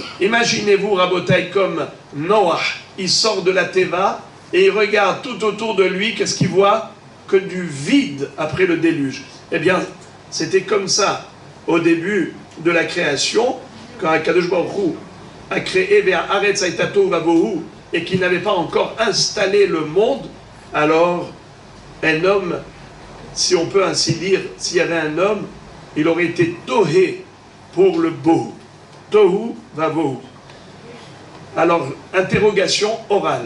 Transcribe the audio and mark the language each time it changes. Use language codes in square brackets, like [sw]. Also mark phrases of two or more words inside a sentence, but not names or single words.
[fr] Imaginez-vous, Rabotai, comme Noah, il sort de la Teva et il regarde tout autour de lui, qu'est-ce qu'il voit? Que du vide après le déluge. Eh bien, c'était comme ça au début de la création, quand [he] הקדוש ברוך הוא [fr] a créé vers [he] הארץ היתה תוהו ובוהו [fr] et qu'il n'avait pas encore installé le monde. Alors un homme, si on peut ainsi dire, s'il y avait un homme, il aurait été tohé pour le bohu. [he] תוהו ובוהו. [fr] Alors, interrogation orale.